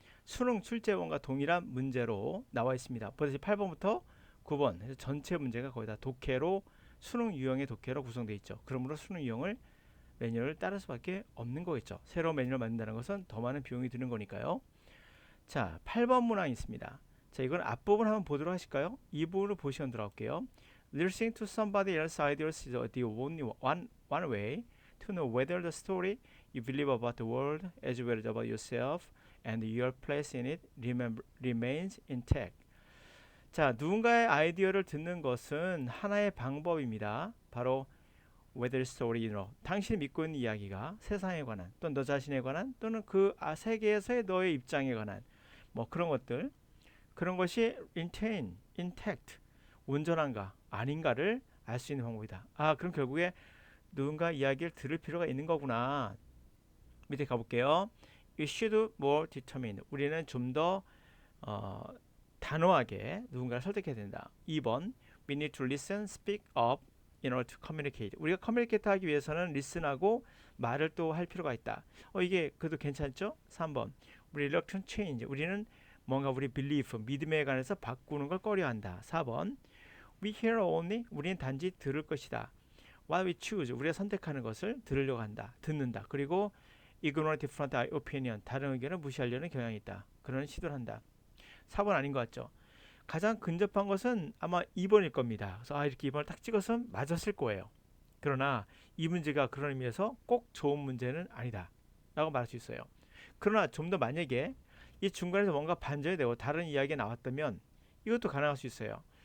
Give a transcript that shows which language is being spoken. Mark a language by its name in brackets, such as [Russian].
[Korean] 수능 출제원과 동일한 문제로 나와 있습니다. 보다시피 8번부터 9번 해서 전체 문제가 거의 다 독해로 수능 유형의 독해로 구성되어 있죠. 그러므로 수능 유형을 매뉴얼을 따를 수밖에 없는 거겠죠. 새로운 매뉴얼을 만든다는 것은 더 많은 비용이 드는 거니까요. 자, 8번 문항이 있습니다. 자, 이건 앞부분 한번 보도록 하실까요? 이 부분을 보시면 들어갈게요. [English] Listening to somebody else's ideas is the only one way to know whether the story you believe about the world as well as about yourself and your place in it remains intact. [Korean] 자, 누군가의 아이디어를 듣는 것은 하나의 방법입니다. 바로 [English] whether story, [Korean] 당신이 믿고 있는 이야기가 세상에 관한 또는 너 자신에 관한 또는 그 세계에서의 너의 입장에 관한 뭐 그런 것들, 그런 것이 intact, 온전한가 아닌가를 알 수 있는 방법이다. 아, 그럼 결국에 누군가 이야기를 들을 필요가 있는 거구나. 밑에 가볼게요. [English] You should more determined. [Korean] 우리는 좀 더 단호하게 누군가를 설득해야 된다. [English] 2번 We need to listen, speak up in order to communicate. [Korean] 우리가 커뮤니케이트 하기 위해서는 리슨하고 말을 또 할 필요가 있다. 이게 그래도 괜찮죠? 3번 [English] reluctant change. [Korean] 우리는 뭔가 우리 belief, 믿음에 관해서 바꾸는 걸 꺼려한다. [English] 4번 we hear only. [Korean] 우리는 단지 들을 것이다. [English] What we choose. [Korean] 우리가 선택하는 것을 들으려고 한다. 듣는다. 그리고 [English] ignore different opinion. [Korean] 다른 의견을 무시하려는 경향이 있다. 그런 시도를 한다. 4번 아닌 것 같죠? 가장 근접한 것은 아마 2번일 겁니다. 그래서 이렇게 2번을 딱 찍어서 맞았을 거예요. 그러나 이 문제가 그런 의미에서 꼭 좋은 문제는 아니다 라고 말할 수 있어요. 그러나 좀 더 만약에 이 중간에서 뭔가 반전이 되고 다른 이야기가 나왔다면 이것도 가능할 수 있어요.